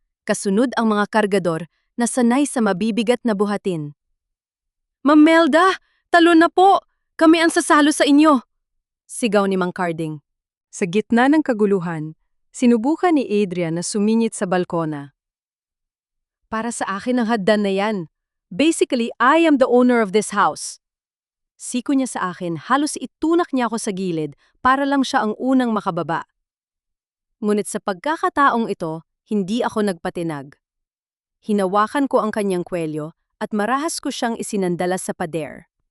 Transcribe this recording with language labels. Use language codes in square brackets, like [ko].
[tl] Kasunod ang mga kargador na sanay sa mabibigat na buhatin. "Ma'am Melda, talon na po! Kami ang sasalo sa inyo!" Sigaw ni Mang Carding. Sa gitna ng kaguluhan, sinubukan ni Adrian na sumingit sa balkona. "Para sa akin ang haddan na yan. [en] Basically, I am the owner of this house. [tl] Siko niya sa akin, halos itunak niya ako sa gilid para lang siya ang unang makababa. Ngunit sa pagkakataong ito, hindi ako nagpatinag. Hinawakan ko ang kanyang kwelyo at marahas ko siyang isinandala sa pader.